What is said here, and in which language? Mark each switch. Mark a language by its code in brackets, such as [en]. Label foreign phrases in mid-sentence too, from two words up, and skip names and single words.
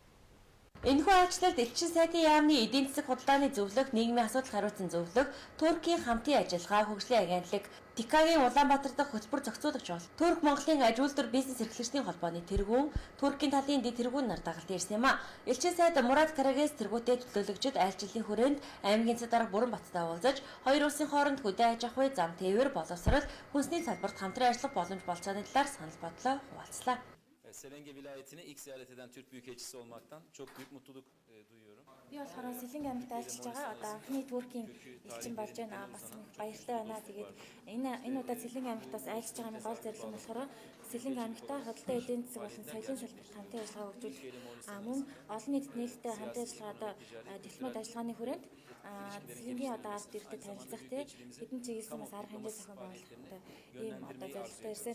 [mn] Энэхүү ажлалд элчин сайдын яамны эдийн засаг худалдааны зөвлөх, нийгмийн асуудал хариуцсан зөвлөх, Туркийн хамтын ажиллагаа, хөгжлийн агентлаг, Тикагийн Улаанбаатар дахь хөтөлбөр зохицуулагч бол Турк Монголын аж үйлдвэр бизнес эрхлэгчдийн холбооны тэргүүн, Туркийн талын дэд тэргүүн нар дагалт ирсэн юм а. Элчин сайд Мурат Карагес тэргүүтэй төлөөлөгчд аль жилийн хүрээнд аймгийн цэд дарга Бүрэн Баттай уулзаж, хоёр улсын хооронд хөдөө аж ахуй, зам тээвэр, боловсрол, хүнсний салбарт хамтран ажиллах боломж болцооны талаар санал бодлоо хуваалцлаа. [tr] Selenge vilayetine ilk ziyaret eden Türk Büyükelçisi olmaktan çok büyük mutluluk duyuyorum. [mn] Би болохоор Сэлэнг аймагт ажиллаж байгаа. Одоо анхны Туркийн элчин болж байна. Бас баяртай байна. Тэгээд энэ удаа Сэлэнг аймагт бас ажиллаж байгаа гол зорилго нь болохоор Сэлэнг аймагтаа худалдаа эдийн засаг болон соёлын салбарт хамтын ажиллагаа хөгжүүлэх. Мөн олон нийтэд нээлттэй хамтын ажиллагаа дипломат ажиллагааны хүрээнд Сэлэнгийн одоо ард иргэдэд танилцах тийм хэдэн чиглэсэн бас арга хэмжээ зохион байгуулах ийм одоо зорилготой ирсэн.